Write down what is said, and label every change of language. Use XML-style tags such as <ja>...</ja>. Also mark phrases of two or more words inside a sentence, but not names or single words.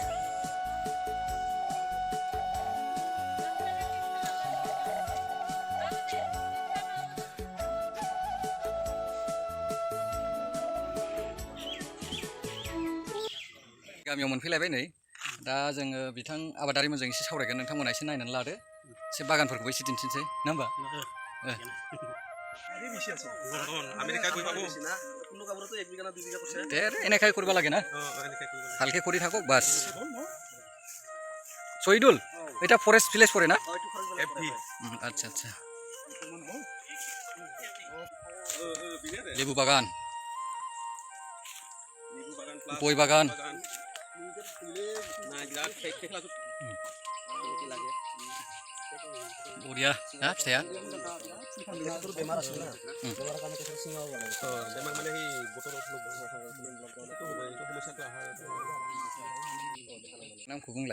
<brx>गामियाव मोनफैलायबाय नै दा जोङो बिथां आबादारिमोनजों एसे सावरायगोन। नोंथांमोना एसे नायनानै लादो, एसे बागानफोरखौबो एसे दिन्थिनोसै ना होमबा?</brx> <as>এনেকাই কৰিব লাগে না, ভালকে কৰি থাকক বাস। শহীদুল এটা</as> <en>forest village</en> <as>পড়ে না? আচ্ছা আচ্ছা। লেবু বাগান, গয় বাগান।</as> <brx>बरिया ना फिथाइया। नामखौ बुंलाय।</brx>